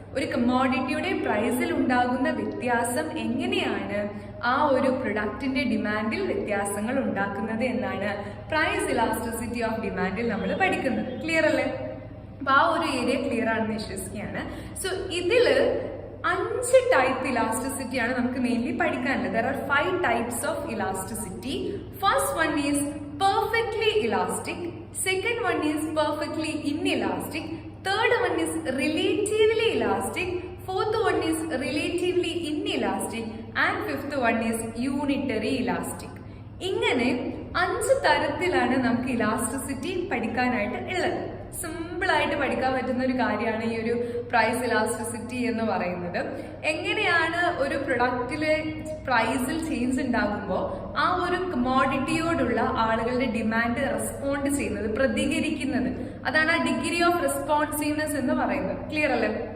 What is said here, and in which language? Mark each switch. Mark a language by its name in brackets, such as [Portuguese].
[Malayalam] ഒരു കമോഡിറ്റിയുടെ പ്രൈസിൽ ഉണ്ടാകുന്ന വ്യത്യാസം എങ്ങനെയാണ് ആ ഒരു പ്രൊഡക്റ്റിന്റെ ഡിമാൻഡിൽ വ്യത്യാസങ്ങൾ ഉണ്ടാക്കുന്നത് എന്നാണ് പ്രൈസ് ഇലാസ്റ്റിസിറ്റി ഓഫ് ഡിമാൻഡിൽ നമ്മൾ പഠിക്കുന്നത്. ക്ലിയർ അല്ലേ? അപ്പൊ ആ ഒരു ഏരിയ ക്ലിയർ ആണെന്ന് വിശ്വസിക്കുകയാണ്. സോ ഇതില് 5 ടൈപ്പ് ഇലാസ്റ്റിസിറ്റിയാണ് നമുക്ക് മെയിൻലി പഠിക്കാനുള്ളത്. [English] There are 5 types of elasticity. First one is perfectly elastic, second one is perfectly inelastic, third one is relatively elastic, fourth one is relatively inelastic and fifth one is unitary elastic. [Malayalam] ഇങ്ങനെ 5 തരത്തിലാണ് നമുക്ക് elasticity പഠിക്കാനായിട്ട് ഉള്ളത്. Simple ആയിട്ട് പഠിക്കാൻ പറ്റുന്ന ഒരു കാര്യമാണ് ഈ ഒരു പ്രൈസ് ഇലാസ്റ്റിസിറ്റി എന്ന് പറയുന്നത്. എങ്ങനെയാണ് ഒരു പ്രൊഡക്റ്റിലെ പ്രൈസിൽ ചേഞ്ച് ഉണ്ടാകുമ്പോൾ ആ ഒരു കമോഡിറ്റിയോടുള്ള ആളുകളുടെ ഡിമാൻഡ് റെസ്പോണ്ട് ചെയ്യുന്നത്, പ്രതികരിക്കുന്നത്, അതാണ് ആ ഡിഗ്രി ഓഫ് റെസ്പോൺസീവ്നെസ് എന്ന് പറയുന്നത്. ക്ലിയർ അല്ലേ?